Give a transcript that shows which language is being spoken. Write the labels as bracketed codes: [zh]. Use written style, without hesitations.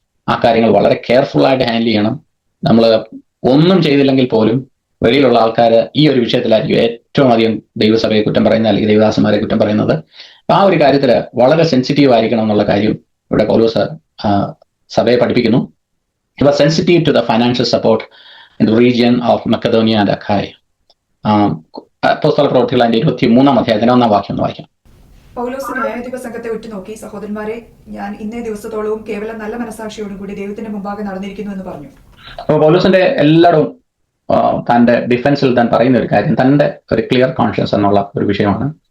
[ml] ആ കാര്യങ്ങൾ വളരെ കെയർഫുൾ ആയിട്ട് ഹാൻഡിൽ ചെയ്യണം. നമ്മൾ ഒന്നും ചെയ്തില്ലെങ്കിൽ പോലും വെളിയിലുള്ള ആൾക്കാർ ഈ ഒരു വിഷയത്തിലായിരിക്കും ഏറ്റവും അധികം ദൈവസഭയെ കുറ്റം പറയുന്നത്, അല്ലെങ്കിൽ ദൈവദാസന്മാരെ കുറ്റം പറയുന്നത്. ആ ഒരു കാര്യത്തിൽ വളരെ സെൻസിറ്റീവ് ആയിരിക്കണം എന്നുള്ള കാര്യം ഇവിടെ പൗലോസ് സഭയെ പഠിപ്പിക്കുന്നു. [en] He was sensitive to the financial support in the region of Macedonia and Achaia. [ml] അപ്പോസ്തല പ്രവൃത്തികൾ 23-ാം അധ്യായത്തിന്റെ 1-ാം വാക്യം ഒന്ന് വായിക്കാം. പൗലോസ് ന്യായാധിപ സംഘത്തെ ഉറ്റുനോക്കി, സഹോദരന്മാരെ, ഞാൻ ഇന്നേ ദിവസത്തോളവും കേവലം നല്ല മനസാക്ഷിയോടും കൂടി ദൈവത്തിന്റെ മുമ്പാകെ നടന്നിരിക്കുന്നു എന്ന് പറഞ്ഞു. അപ്പോൾ പൗലോസിന്റെ എല്ലായിടവും തന്റെ ഡിഫൻസിൽ താൻ പറയുന്ന ഒരു കാര്യം തന്റെ ഒരു ക്ലിയർ കോൺഷ്യൻസ് എന്നുള്ള ഒരു വിഷയമാണ്.